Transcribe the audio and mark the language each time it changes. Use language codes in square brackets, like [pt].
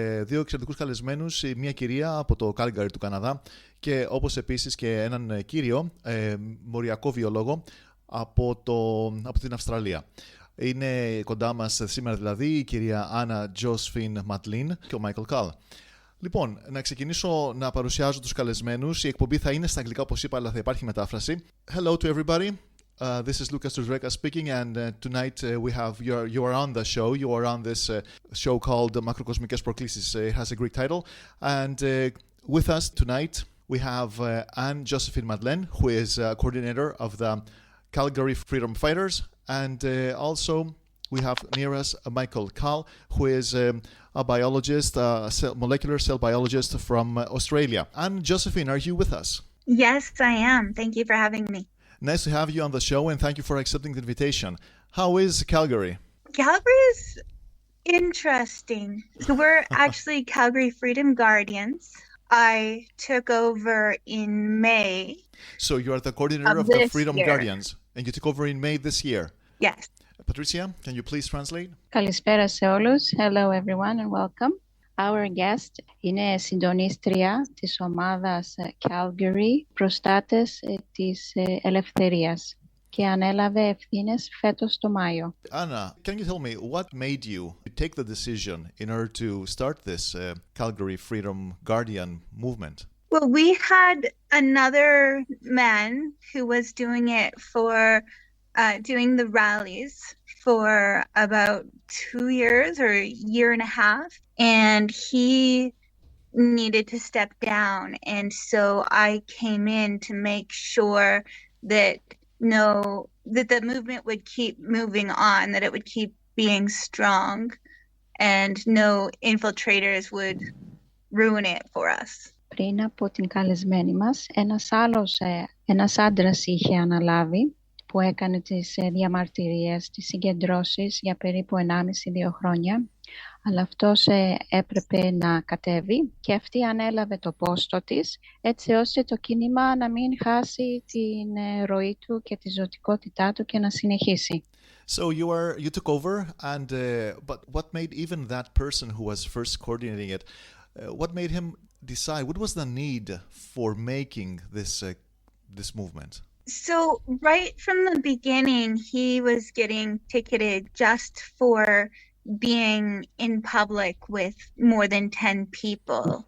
[el] Δύο εξαιρετικούς καλεσμένους, μια κυρία από το Calgary του Καναδά και όπως επίσης και έναν κύριο, μοριακό βιολόγο από την Αυστραλία. Είναι κοντά μας σήμερα δηλαδή η κυρία Anna Josephiine και ο Michael Call. Λοιπόν, να ξεκινήσω να παρουσιάζω τους καλεσμένους. Η εκπομπή θα είναι στα αγγλικά όπως είπα, αλλά θα υπάρχει μετάφραση. [en] Hello to everybody. This is Lucas Trudreka speaking, and tonight we have you are on the show. You are on this show called Μακροκοσμικές προκλήσεις. It has a Greek title, and with us tonight we have Anna Josephiine, who is coordinator of the Calgary Freedom Fighters, and also we have near us Michael Kahl, who is a biologist, molecular cell biologist from Australia. Anna Josephiine, are you with us? Yes, I am. Thank you for having me. Nice to have you on the show, and thank you for accepting the invitation. How is Calgary? Calgary is interesting. So we're actually Calgary Freedom Guardians. I took over in May. So you are the coordinator of the Freedom Guardians, and you took over in May this year. Yes. Patricia, can you please translate? [el] Καλησπέρα σε όλους. [en] Hello everyone and welcome. Our guest [el] είναι συντονίστρια της ομάδας Calgary, προστάτες της Ελευθερίας και ανέλαβε ευθύνες φέτος το Μάιο. [en] Anna, can you tell me what made you take the decision in order to start this Calgary Freedom Guardian movement? Well, we had another man who was doing it for doing the rallies for about 2 years or a year and a half, and he needed to step down, and so I came in to make sure that the movement would keep moving on, that it would keep being strong, and no infiltrators would ruin it for us. [el] Πριν από την καλεσμένη μας, ένας άντρας είχε αναλάβει που έκανε τις διαμαρτυρίες, τις συγκεντρώσεις για περίπου 1,5-2 χρόνια, αλλά αυτός έπρεπε να κατέβει και αυτή ανέλαβε το πόστο της, έτσι ώστε το κίνημα να μην χάσει την ροή του και τη ζωτικότητά του και να συνεχίσει. [en] So you took over, and but what made even that person who was first coordinating it, what made him decide? What was the need for making this movement? So right from the beginning, he was getting ticketed just for being in public with more than 10 people.